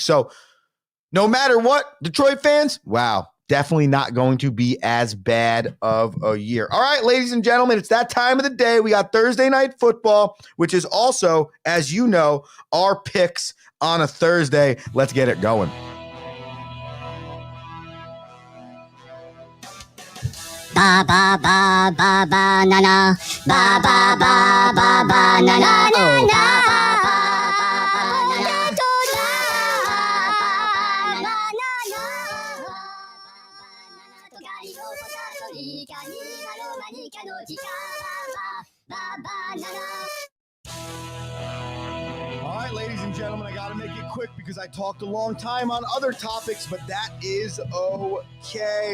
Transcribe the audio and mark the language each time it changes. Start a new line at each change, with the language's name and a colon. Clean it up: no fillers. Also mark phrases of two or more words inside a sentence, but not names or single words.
English: So no matter what, Detroit fans, wow, definitely not going to be as bad of a year. All right, ladies and gentlemen, it's that time of the day. We got Thursday Night Football, which is also, as you know, our picks on a Thursday. Let's get it going. Ba ba ba ba ba na na ba ba ba ba ba na na na na. All right, ladies and gentlemen, I got to make it quick because I talked a long time on other topics, but that is okay.